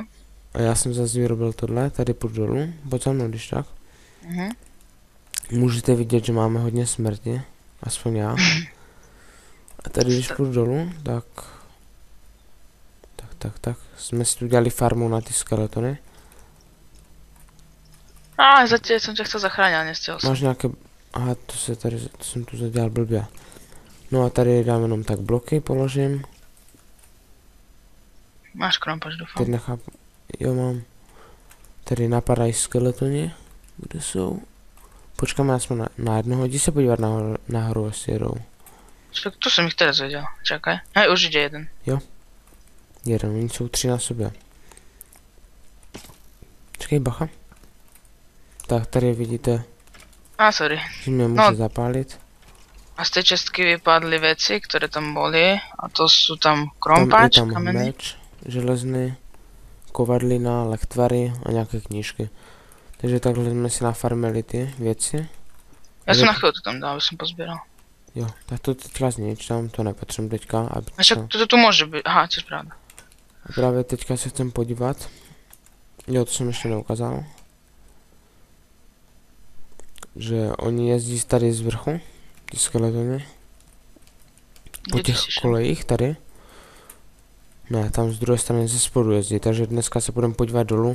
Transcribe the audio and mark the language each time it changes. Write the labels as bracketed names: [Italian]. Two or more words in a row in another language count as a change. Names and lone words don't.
[Czech] a já jsem zase vyrobil tohle, tady půjdu dolů, pojď za mnou, když tak. Mhm. Můžete vidět, že máme hodně smrti, aspoň já. A tady když půjdu dolů, tak, jsme si udělali farmu na ty skeletony. [Slovak] Zatiaľ som ťa chcel zachrániť, ale nestihol som. [Czech] Máš nějaké, aha, to jsem tu zadělal blbě. No a tady dám jenom tak bloky, položím. [Slovak] Máš krompač, dúfam. [Czech] Teď nechápu, jo mám. Tady napadají skeletoni, kde jsou. Počkáme, já jsme na jednoho, jdi se podívat nahoru, jestli jedou. [Slovak] Však tu som ich teraz vedel. Čakaj. Hej, už ide jeden. [Czech] Jeden, oni jsou 3 na sobě. Čekej, bacha. Tak, tady vidíte, Sorry. že mě může zapálit. [Slovak] A z tej čestky vypadli veci, ktoré tam boli. A to sú tam Tam krompač, je tam kamenný. [Czech] meč, železný, kovadlina, lektvary a nějaké knížky. Takže takhle jsme si nafarmili ty věci. [Slovak] Ja som na chvíľu to tam dal, aby som pozbieral. [Czech] Jo, tak to teďka znič, tam to nepotřebuji teďka. [Slovak] A však toto tu môže byť. Aha, tiež pravda. [Czech] A právě teďka se chcem podívat. Jo, to jsem ještě neukázal. Že oni jezdí tady z vrchu, ty skeletony. Po těch kolejích tady. Ne, tam z druhé strany ze spodu jezdí, takže dneska se budeme podívat dolů.